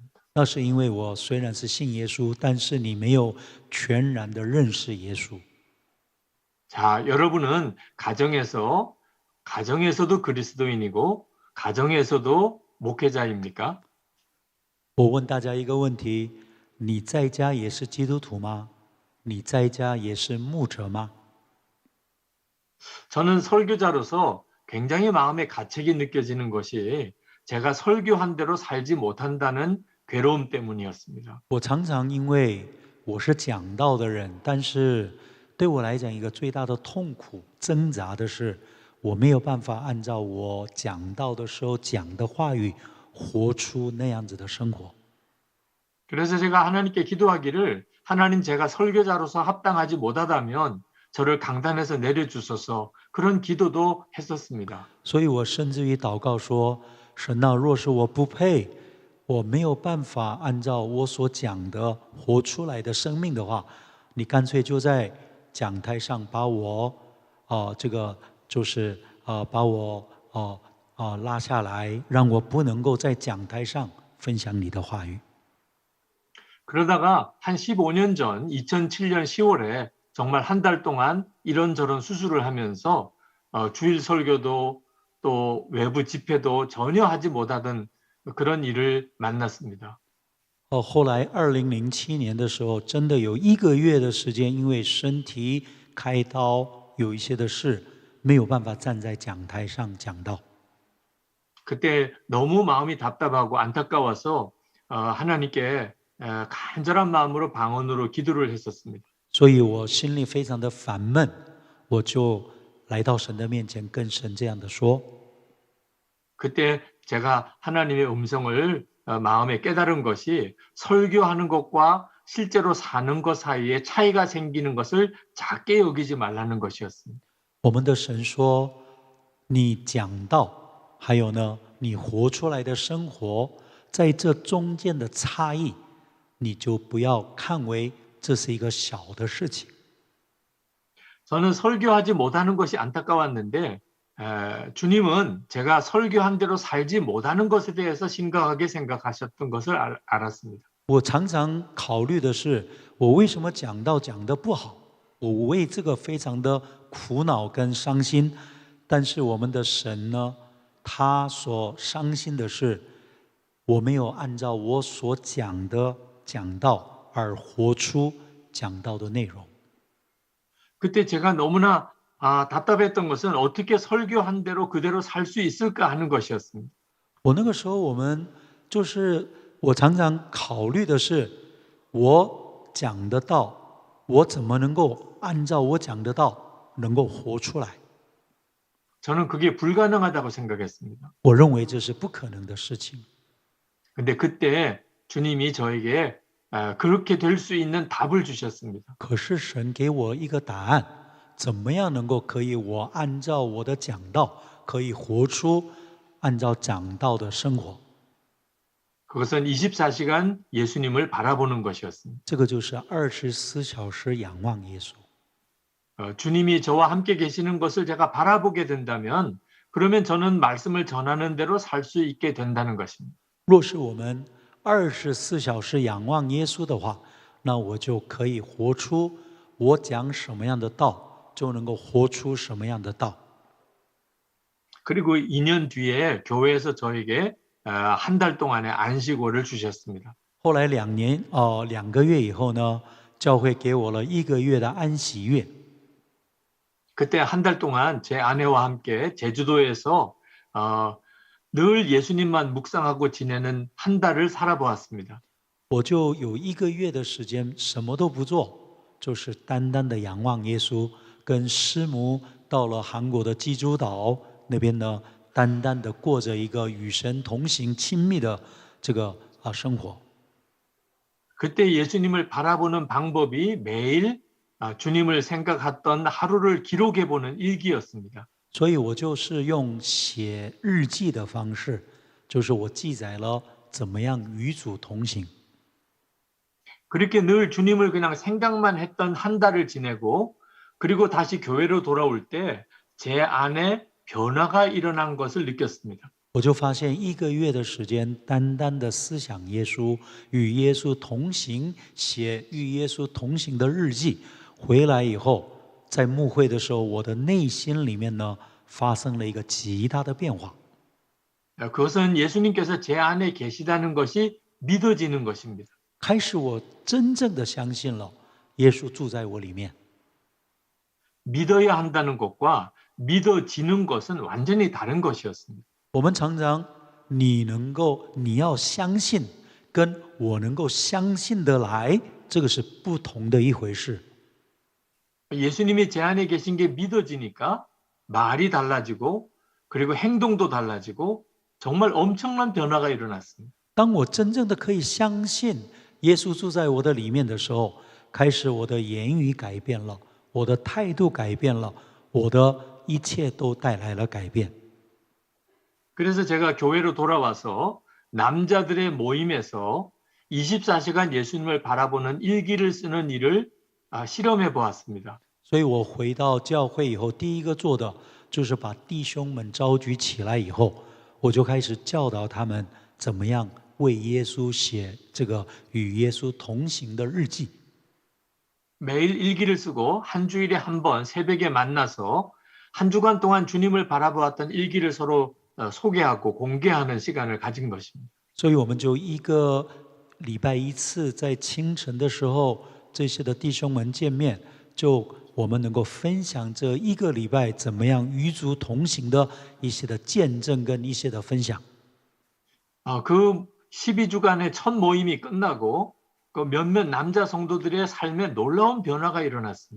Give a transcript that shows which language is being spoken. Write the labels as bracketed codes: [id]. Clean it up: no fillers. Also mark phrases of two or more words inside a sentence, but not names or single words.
[zh] 那是因为我虽然是信耶稣，但是你没有全然的认识耶稣。 [ko] 자, 여러분은 가정에서도 그리스도인이고 가정에서도 목회자입니까? [zh] 我问大家一个问题：你在家也是基督徒吗？你在家也是牧者吗？ [ko] 저는 설교자로서 굉장히 마음에 가책이 느껴지는 것이 제가 설교한 대로 살지 못한다는 괴로움 때문이었습니다. [zh] 我常常因为我是讲道的人，但是对我来讲，一个最大的痛苦挣扎的是， 我没有办法按照我讲道的时候讲的话语活出那样子的生活。 [ko] 그래서 제가 하나님께 기도하기를 하나님 제가 설교자로서 합당하지 못하다면 저를 강단에서 내려주소서 그런 기도도 했었습니다. [zh] 所以我甚至于祷告说：神啊，若是我不配，我没有办法按照我所讲的活出来的生命的话，你干脆就在讲台上把我把我拉下来，让我不能够在讲台上分享你的话语。 [ko] 그러다가 한 15년 전 2007년 10월에 정말 한 달 동안 이런저런 수술을 하면서 주일 설교도 또 외부 집회도 전혀 하지 못하던 그런 일을 만났습니다. [zh] 后来2007年的时候，真的有1个月的时间，因为身体开刀，有一些的事没有办法站在讲台上讲道。 [ko] 그때 너무 마음이 답답하고 안타까워서 하나님께 간절한 마음으로 방언으로 기도를 했었습니다. [zh] 所以我心里非常的烦闷，我就来到神的面前，跟神这样的说。 [ko] 그때 제가 하나님의 음성을 마음에 깨달은 것이 설교하는 것과 실제로 사는 것 사이에 차이가 생기는 것을 작게 여기지 말라는 것이었습니다. [zh] 我们的神说，你讲道，还有呢，你活出来的生活，在这中间的差异，你就不要看为这是一个小的事情。 [ko] 저는 설교하지 못하는 것이 안타까웠는데 주님은 제가 설교한 대로 살지 못하는 것에 대해서 심각하게 생각하셨던 것을 알았습니다. [zh] 我常常考虑的是，我为什么讲道讲得不好？我为这个非常的苦恼跟伤心。但是我们的神呢，他所伤心的是，我没有按照我所讲的讲道而活出讲道的内容。 [ko] 그때 제가 너무나 답답했던 것은 어떻게 설교한 대로 그대로 살 수 있을까 하는 것이었습니다. [zh] 我那个时候，我常常考虑的是，我讲的道，我怎么能够按照我讲的道能够活出来？ [ko] 저는 그게 불가능하다고 생각했습니다. [zh] 我认为这是不可能的事情。 [ko] 근데 그때 주님이 저에게 그렇게 될 수 있는 답을 주셨습니다. [zh] 可是神给我一个答案，怎么样能够可以我按照我的讲道，可以活出按照讲道的生活？ [ko] 그것은 24시간 예수님을 바라보는 것이었습니다. [zh] 这个就是24小时仰望耶稣。 [ko] 주님이 저와 함께 계시는 것을 제가 바라보게 된다면 그러면 저는 말씀을 전하는 대로 살 수 있게 된다는 것입니다. [zh] 若是我们24小时仰望耶稣的话，那我就可以活出我讲什么样的道，就能够活出什么样的道。 [ko] 그리고 2년 뒤에 교회에서 저에게 한 달 동안의 안식월을 주셨습니다. [zh] 后来2个月以后呢，教会给我了1个月的安息月。 [ko] 그때 한 달 동안 제 아내와 함께 제주도에서 늘 예수님만 묵상하고 지내는 한 달을 살아보았습니다. [zh] 我就有1个月的时间什么都不做，就是单单的仰望耶稣，跟师母到了韩国的济州岛那边呢，单单的过着一个与神同行亲密的这个生活。 [ko] 그때 예수님을 바라보는 방법이 매일 주님을 생각했던 하루를 기록해보는 일기였습니다. [zh] 所以我就是用写日记的方式，就是我记载了怎么样与主同行。 [ko] 그렇게 늘 주님을 그냥 생각만 했던 한 달을 지내고 그리고 다시 교회로 돌아올 때 제 안에 변화가 일어난 것을 느꼈습니다. [zh] 我就发现1个月的时间，单单的思想耶稣，与耶稣同行，写与耶稣同行的日记，回来以后，在牧会的时候，我的内心里面呢，发生了一个极大的变化。 [ko] 그것은 예수님께서 제 안에 계시다는 것이 믿어지는 것입니다. [zh] 开始我真正的相信了，耶稣住在我里面。 [ko] 믿어야 한다는 것과 믿어지는 것은 완전히 다른 것이었습니다. [zh] 我们常常你要相信，跟我能够相信得来，这个是不同的一回事。 [ko] 예수님이 제 안에 계신 게 믿어지니까 말이 달라지고 그리고 행동도 달라지고 정말 엄청난 변화가 일어났습니다. [zh] 当我真正的可以相信耶稣住在我的里面的时候，开始我的言语改变了，我的态度改变了，我的一切都带来了改变。 [ko] 그래서 제가 교회로 돌아와서 남자들의 모임에서 24시간 예수님을 바라보는 일기를 쓰는 일을 실험해 보았습니다. [zh] 所以我回到教会以后，第一个做的就是把弟兄们召集起来以后，我就开始教导他们怎么样为耶稣写这个与耶稣同行的日记。 [ko] 매일 일기를 쓰고 한 주일에 한 번 새벽에 만나서 한 주간 동안 주님을 바라보았던 일기를 서로 소개하고 공개하는 시간을 가진 것입니다. [zh] 所以我们就一个礼拜一次，在清晨的时候，这些的弟兄们见面，就我们能够分享这一个礼拜怎么样与主同行的一些的见证跟一些的分享。 [ko] 그 12주간의 첫 모임이 끝나고 그 몇몇 남자 성도들의 삶에 놀라운 변화가 일어났습니다.